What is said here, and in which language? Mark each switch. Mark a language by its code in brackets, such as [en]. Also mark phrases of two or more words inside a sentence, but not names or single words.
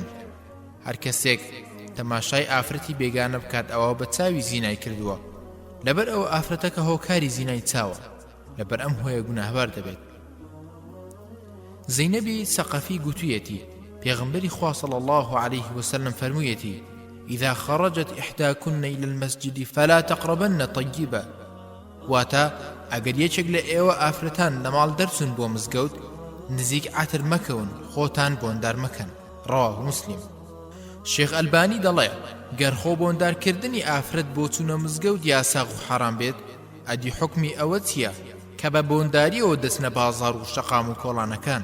[ckb] هەر کەسێک تەماشای ئافرەتی بێگانە بکات ئەوە بە چاوی زینای کردووە، لەبەر ئەوە ئافرەتەکە هۆکاری زینای چاوە، لەبەر ئەم هۆیە گوناهبار دەبێت. زەینەبی سەقەفی گوتوویەتی پێغەمبەری خوا [ar] صلی الله عليه وسلم [ckb] فەرموویەتی [ar] إذا خرجت إحداكن إلى المسجد فلا تقربن طيبا. [ckb] واتا ئەگەر یەکێک لە ئێوە ئافرەتان لە ماڵ دەرچون بۆ مزگەوت نزیک عەتر مەکەون، خۆتان بۆندار مەکەن. ڕەواه موسلیم. شێخ ئەلبانی دەڵێ گەر خۆ بۆندارکردنی ئافرەت بۆ چوونە مزگەوت یاساغ و حەرام بێت ئەدی حوکمی ئەوە چییە کە بە بۆنداریەوە دەچنە بازاڕ و شەقام و کۆڵانەکان؟